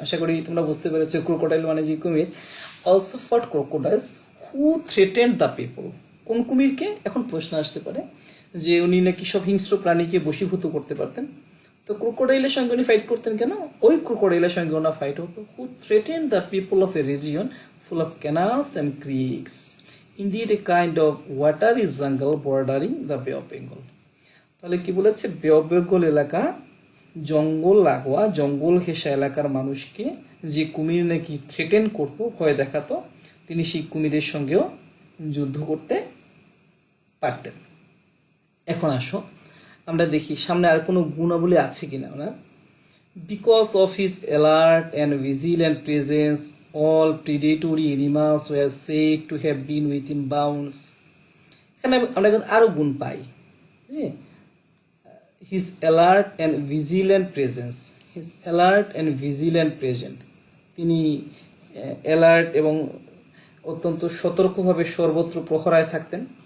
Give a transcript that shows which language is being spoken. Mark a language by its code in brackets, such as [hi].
[bn] আশা করি তোমরা বুঝতে পেরেছো, ক্রোকোডাইল মানে যে কুমির। [en] Also fought crocodiles who threatened the people. [bn] কোন কুমিরকে? এখন প্রশ্ন আসতে পারে যে উনি নাকি সব হিংস্র প্রাণীকে বশীভূত করতে পারতেন, তো ক্রোকোডাইলের সঙ্গে উনি ফাইট করতেন কেন? ওই ক্রোকোডাইলের সঙ্গে ওনার ফাইট হতো। [en] Who threatened the people of a region full of canals and creeks, indeed a kind of watery jungle bordering the Bay of Bengal. [bn] তাহলে কি বলেছে? বে অফ বেঙ্গল এলাকা, জঙ্গল লাগোয়া, জঙ্গল ঘেঁষা এলাকার মানুষকে যে কুমির নাকি থ্রেটেন করতো, ভয় দেখাতো, তিনি সেই কুমিরের সঙ্গেও যুদ্ধ করতে পারতেন। এখন আসো আমরা দেখি সামনে আর কোনো গুণাবলী আছে কিনা ওনার। [en] Because of his alert and vigilant presence, all predatory animals were said to have been within bounds. [bn] এখানে আমরা কিন্তু আরো গুণ পাই। [en] His alert and vigilant presence, his alert and vigilant present, [bn] তিনি অ্যালার্ট এবং অত্যন্ত সতর্কভাবে সর্বত্র প্রহরায় থাকতেন।